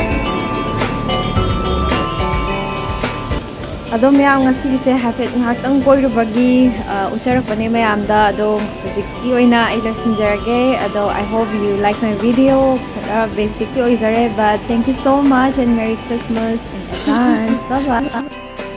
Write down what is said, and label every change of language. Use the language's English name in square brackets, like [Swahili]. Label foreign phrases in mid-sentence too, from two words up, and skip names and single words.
[Manipuri] Ado mayam ngasi se hapet ngakang koi rubagi ucharak pane mayam da ado basically oina I sinjarage ado [English] I hope you like my video [Manipuri] basically oizare [English] but thank you so much and Merry Christmas in advance. Bye bye.